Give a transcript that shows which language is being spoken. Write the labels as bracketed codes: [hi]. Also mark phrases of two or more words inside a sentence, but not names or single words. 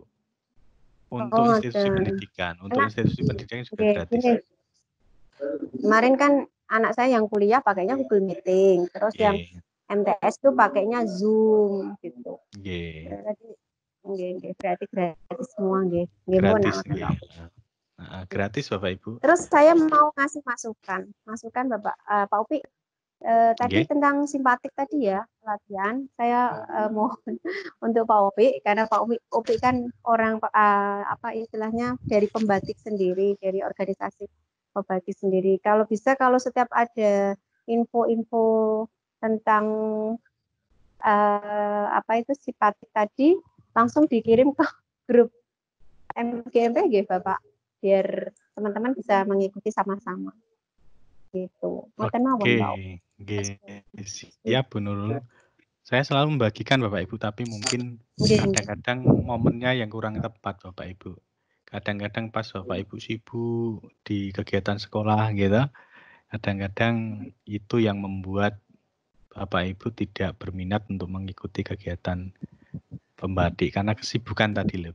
[id] Untuk oh, institusi ada. pendidikan. Untuk Karena institusi pendidikan juga oke, gratis. gini, kemarin kan anak saya yang kuliah pakainya Google Meeting, terus yang [jv] Nggih. [id] MTS tuh pakainya Zoom gitu. [jv] Nggih. [id] Berarti gratis semua nggih. Nggih, Bu, Gratis nak. [jv] nggih. [id] Gratis Bapak Ibu. Terus saya mau ngasih masukan Bapak Pak Upi. Tadi [jv] Nggih. [id] tentang simpatik tadi ya pelatihan, saya mohon untuk Pak Upi karena Pak Upi kan orang apa istilahnya dari pembatik sendiri, dari organisasi pembatik sendiri. Kalau bisa kalau setiap ada info-info tentang apa itu simpatik tadi langsung dikirim ke grup MGMP nggih Bapak, biar teman-teman bisa mengikuti sama-sama. Gitu. [jv] Ngoten mawon, Pak. [id] Oke, siap Bu Nurul. Saya selalu membagikan Bapak Ibu, tapi mungkin kadang-kadang momennya yang kurang tepat Bapak Ibu. Kadang-kadang pas Bapak Ibu sibuk di kegiatan sekolah gitu, kadang-kadang itu yang membuat Bapak Ibu tidak berminat untuk mengikuti kegiatan pembatik karena kesibukan tadi loh.